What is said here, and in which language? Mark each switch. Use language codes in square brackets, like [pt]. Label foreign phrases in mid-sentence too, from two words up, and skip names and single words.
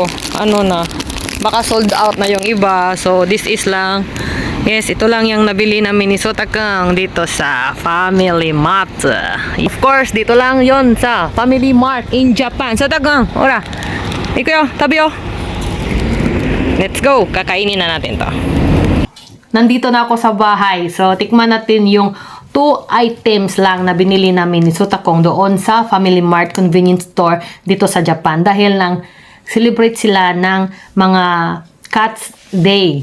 [tl] Baka sold out na yung iba. [en] So, this is lang. [tl] Yes, ito lang yung nabili namin ni Sutakang dito sa Family Mart. [en] Of course, [tl] dito lang yon sa [en] Family Mart in Japan. [ja] Sutakang, ora. Ikuyo, tabiyo. [en] Let's go. [tl] Kakainin na natin to. Nandito na ako sa bahay. So, tikman natin yung 2 items lang na binili namin ni Sutakong doon sa Family Mart [en] convenience store [tl] dito sa Japan. Dahil lang celebrate sila ng mga Cats Day.